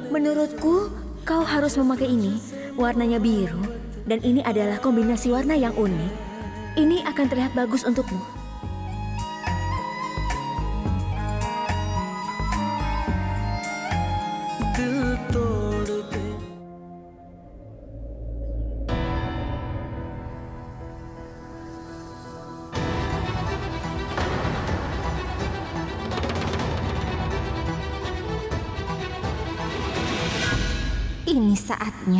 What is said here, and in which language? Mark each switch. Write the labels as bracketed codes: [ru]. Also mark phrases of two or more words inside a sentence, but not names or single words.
[id] Menurutku, kau harus memakai ini. Warnanya biru. Dan ini adalah kombinasi warna yang unik. Ini akan terlihat bagus untukmu. [hi] दिल तोड़ के. [id] Ini saatnya.